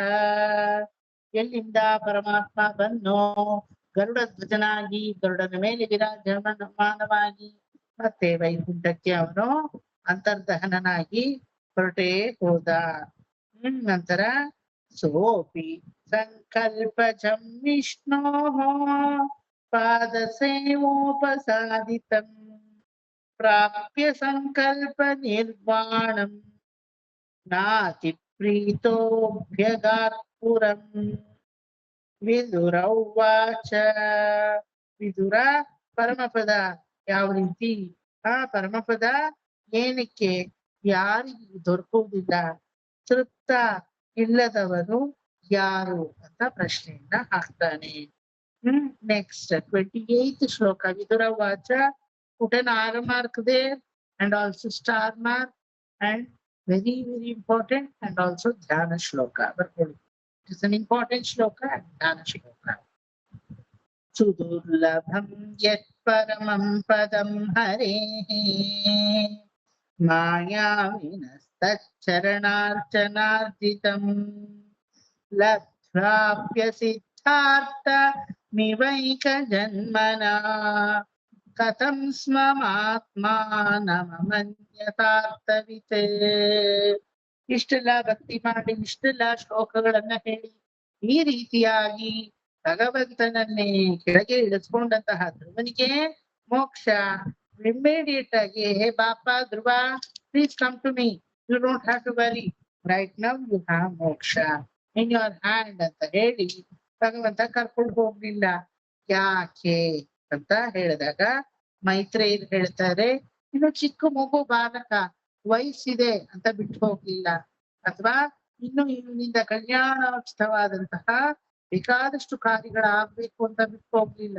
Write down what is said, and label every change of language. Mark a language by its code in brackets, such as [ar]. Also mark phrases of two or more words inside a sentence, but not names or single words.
[kn] ಎಲ್ಲಿಂದ ಪರಮಾತ್ಮ ಬನ್ನೋ ಗರುಡಧ್ವಜನಾಗಿ ಗರುಡನ ಮೇಲೆ ವಿರಾಜಮಾನವಾಗಿ ಮತ್ತೆ ವೈಕುಂಠಕ್ಕೆ ಅವನು ಅಂತರ್ದಹನನಾಗಿ ಹೊರಟೇ ಹೋದ. [sa] ನಂತರ ಸೋಪಿ ಸಂಕಲ್ಪಜಂ ವಿಷ್ಣೋ ಪಾದಸೇವೋಪಸಾದಿತಂ ಪ್ರಾಪ್ಯ ಸಂಕಲ್ಪ ನಿರ್ವಾಣಂ ನಾತಿ ಪ್ರೀತೋಭ್ಯಗಾತ್ಪುರಂ. ವಿದುರ ಉವಾಚ. [kn] ವಿದುರ ಪರಮಪದ ಯಾವ ರೀತಿ? ಆ ಪರಮಪದ ಏನಕ್ಕೆ ಯಾರಿಗೂ ದೊರಕುವುದಿಲ್ಲ? ತೃಪ್ತ ಇಲ್ಲದವನು ಯಾರು ಅಂತ ಪ್ರಶ್ನೆಯನ್ನ ಹಾಕ್ತಾನೆ. ನೆಕ್ಸ್ಟ್ 28th ಶ್ಲೋಕ. [sa] ವಿದುರ ವಾಚ. [en] put an arrow mark there and also star mark and very important and also [kn] ಧ್ಯಾನ ಶ್ಲೋಕ. [en] It is an important shloka and [kn] ಧ್ಯಾನ ಶ್ಲೋಕ. [sa] सुदुर्लभं यत् परमं पदं हरेः मायाविनश् चरणार्चनार्जितम् लब्ध्वाप्य सिद्धार्थ मिवैक जन्मना ಕಥಂ ಸ್ಮಮಾತ್ಮಾನಮನ್ಯತಾರ್ಥವಿತೆ. [kn] ಇಷ್ಟೆಲ್ಲ ಭಕ್ತಿ ಮಾಡಿ ಇಷ್ಟೆಲ್ಲ ಶ್ಲೋಕಗಳನ್ನ ಹೇಳಿ ಈ ರೀತಿಯಾಗಿ ಭಗವಂತನನ್ನೇ ಕೆಳಗೆ ಇಳಿಸ್ಕೊಂಡಂತಹ ಧ್ರುವನಿಗೆ ಮೋಕ್ಷ ಇಮಿಡಿಯೇಟ್ ಆಗಿ, ಹೇ ಬಾಪ ಧ್ರುವ, [en] Please come to me, you don't have to worry, right now you have moksha. in your hand [kn] ಅಂತ ಹೇಳಿ ಭಗವಂತ ಕರ್ಕೊಂಡು ಹೋಗ್ಲಿಲ್ಲ. ಯಾಕೆ ಅಂತ ಹೇಳಿದಾಗ ಮೈತ್ರೇಯರು ಹೇಳ್ತಾರೆ, ಇನ್ನು ಚಿಕ್ಕ ಮಗು ಬಾಲಕ, ವಯಸ್ಸಿದೆ ಅಂತ ಬಿಟ್ಟು ಹೋಗ್ಲಿಲ್ಲ, ಅಥವಾ ಇನ್ನು ಇವನಿಂದ ಕಲ್ಯಾಣೋತ್ಸವಾದಂತಹ ಬೇಕಾದಷ್ಟು ಕಾರ್ಯಗಳಾಗ್ಬೇಕು ಅಂತ ಬಿಟ್ಟು ಹೋಗ್ಲಿಲ್ಲ.